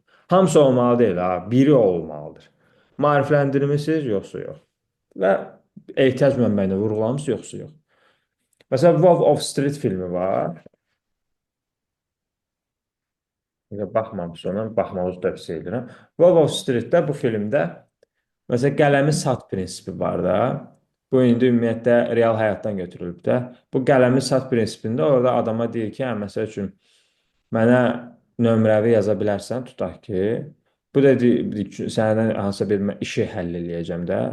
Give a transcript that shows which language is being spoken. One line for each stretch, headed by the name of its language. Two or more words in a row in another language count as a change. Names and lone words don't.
Azerbaijani: Hamısı olmalı deyil, ha, biri olmalıdır. Maarifləndirmişsiniz, yoxsa yox. Və ehtiyac mənbəyini vurğulamısınız, yoxsa yox. Məsələn, Wolf of Street filmi var. Baxmamışsınız ona, baxmağınızı tövsiyə edirəm. Wolf of Streetdə bu filmdə məsələn, qələmi sat prinsipi var da. Bu indi ümumiyyətlə real həyatdan götürülüb də. Bu qələmi sat prinsipində orada adama deyir ki, hə, məsəl üçün mənə nömrəvi yaza bilərsən, tutaq ki, bu da deyir ki, səndən hansısa bir işi həll eləyəcəm də.